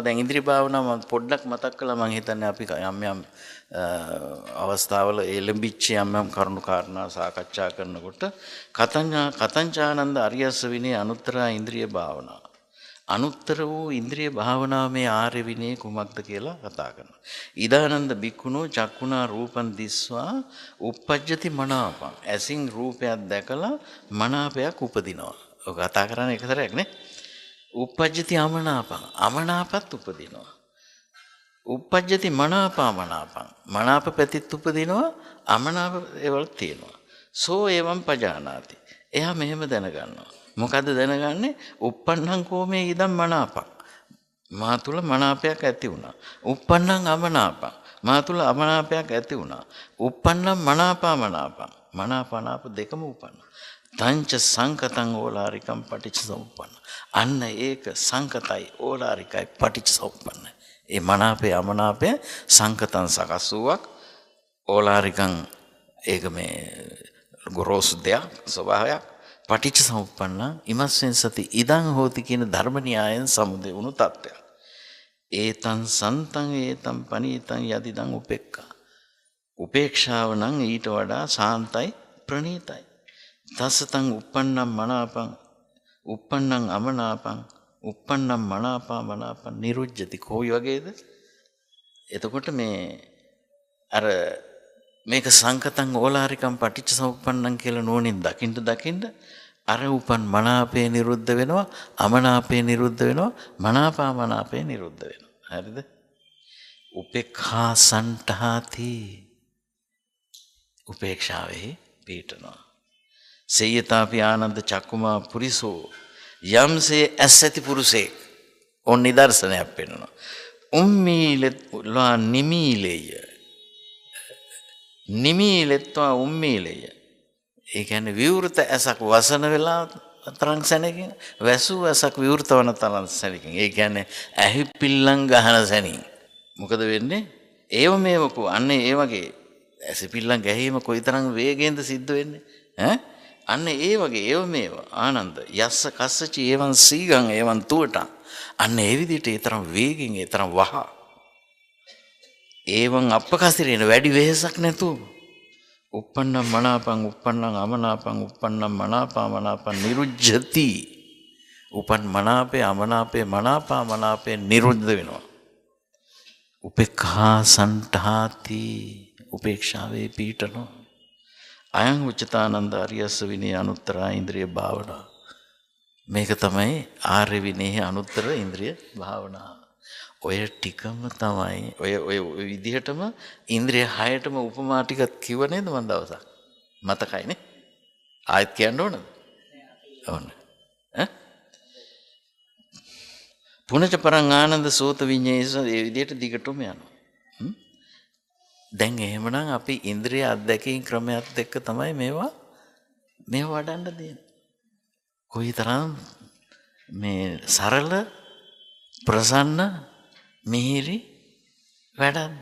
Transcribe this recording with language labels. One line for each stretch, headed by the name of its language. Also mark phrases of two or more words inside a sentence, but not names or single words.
Sinhala: දැන් ඉන්ද්‍රිය භාවනාව මම පොඩ්ඩක් මතක් කළා. මම හිතන්නේ අපි යම් අවස්ථාවල එළඹිච්ච යම් කරුණු කාරණා සාකච්ඡා කරනකොට
Pali: කතංචානන්ද අරියස්ස විනේ අනුත්තර
Sinhala: ඉන්ද්‍රිය භාවනාව. අනුත්තර වූ ඉන්ද්‍රිය භාවනාව මේ ආර්ය විනය කුමක්ද කියලා කතා කරනවා.
Pali: ඉදානන්ද බික්කුණෝ චක්කුණා රූපං දිස්වා uppajjati මනාපං.
Sinhala: ඇසින් රූපයක් දැකලා මනාපයක් උපදිනවා. ඔක කතා කරන්නේ එක සැරයක් නේ.
Pali: uppajjati අමනාපං.
Sinhala: අමනාපත් උපදිනවා.
Pali: uppajjati මනාපමනාපං.
Sinhala: මනාප පැතිත් උපදිනවා. අමනාප ඒවල් තියෙනවා.
Pali: සෝ එවං පජානාති.
Sinhala: එයා මෙහෙම දැනගන්නවා. මොකද්ද දැනගන්නේ?
Pali: uppannං කෝමේ ඉදම් මනාපං.
Sinhala: මා තුල මනාපයක් ඇති වුණා.
Pali: uppannං අමනාපං.
Sinhala: මා තුල අමනාපයක් ඇති වුණා.
Pali: uppannං මනාපමනාපං.
Sinhala: මනාපනාප දෙකම උපන්නා.
Pali: තංච සංකතං ඕලාරිකං පටිච්චසමුප්පන්න.
Sinhala: අන්න ඒක සංකතයි ඕලාරිකයි පටිච්චසමුප්පන්න. ඒ මනාපය අමනාපය සංකතං සකස් වූවක් ඕලාරිකං ඒක මේ ගොරෝසු දෙයක් ස්වභාවයක්. පටිච්ච සමුප්පන්න
Pali: ඉමස්සෙන් සති ඉදං හෝති
Sinhala: කියන ධර්ම න්‍යායෙන් සමුදය වුණු තත්ත්වයක්.
Pali: ඒතං සන්තං ඒතං පනීතං යදිදං උපේක්ඛා.
Sinhala: උපේක්ෂාව නම් ඊට වඩා සාන්තයි ප්‍රණීතයි.
Pali: තස්සතං uppannam මනාපං uppannam අමනාපං uppannam මනාපා මනාපං නිරුජ්ජති.
Sinhala: කොයි වගේද? එතකොට මේ අර මේක
Pali: සංකතං ඕලාරිකම් පටිච්ච සමුප්පන්නං
Sinhala: කියලා නෝනින් දකින්න අර උපන් මනාපේ නිරුද්ධ වෙනවා, අමනාපේ නිරුද්ධ වෙනවා, මනාපා මනාපේ නිරුද්ධ වෙනවා. හරිද?
Pali: උපේක්ඛා සන්ඨාති.
Sinhala: උපේක්ෂාවේ පිහිටනවා.
Pali: සේයතාපි ආනන්ද චක්කුමා පුරිසෝ
Sinhala: යම්සේ ඇසති පුරුෂේ ඔන්න නිදර්ශනයක් පෙන්වනවා.
Pali: උම්මීලෙත්වා නිමීලෙය. නිමීලෙත්වා උම්මීලෙය.
Sinhala: ඒ කියන්නේ විවෘත ඇසක් වසන වෙලා තරම් සැනකින්, වැසූ ඇසක් විවෘත වන තරම් සැනකින්. ඒ කියන්නේ ඇහි පිල්ලම් ගහන සැනින්. මොකද වෙන්නේ?
Pali: ඒව මේවකෝ
Sinhala: අන්න ඒ වගේ ඇසි පිල්ලම් ගැහිම කොයිතරම් වේගෙන්ද සිද්ධ වෙන්නේ? ඈ අන්න ඒ වගේ
Pali: ඒව මේව ආනන්ද යස්ස කස්සචි ඒවන් සීගං ඒවන් තුවටං.
Sinhala: අන්න ඒ විදිහට ඒ තරම් වේගෙන් ඒ තරම් වහ
Pali: ඒවන් අපකසිරේන
Sinhala: වැඩි වෙහසක් නැතුව
Pali: uppannam මනාපං uppannam අමනාපං uppannam මනාපා මනාපං නිරුජ්ජති.
Sinhala: උපන් මනාපේ අමනාපේ මනාපා මනාපේ නිරුද්ධ වෙනවා.
Pali: උපේක්ඛා සන්ඨාති.
Sinhala: උපේක්ෂාවේ පිහිටනවා.
Pali: අයං උච්චතානන්ද අරියස්ස විනය අනුත්තරා ඉන්ද්‍රිය භාවනා.
Sinhala: මේක තමයි ආර්ය විනයේ අනුත්තර ඉන්ද්‍රිය භාවනාව. ඔය ටිකම තමයි ඔය විදිහටම ඉන්ද්‍රිය 6ටම උපමා ටිකක් කිව්ව නේද මන් දවසක්? මතකයිනේ? ආයෙත් කියන්න ඕනද? ඕන.
Pali: පුනච පරං ආනන්ද සෝත විඤ්ඤේස
Sinhala: ඒ විදිහට දිගටම යනවා. දැන් එහෙමනම් අපි ඉන්ද්‍රිය අධ්‍යක්ීම් ක්‍රමයක් එක්ක තමයි මේවා වඩන්න දෙන්නේ. කොයිතරම් මේ සරල ප්‍රසන්න මිහිරි වැඩක්ද?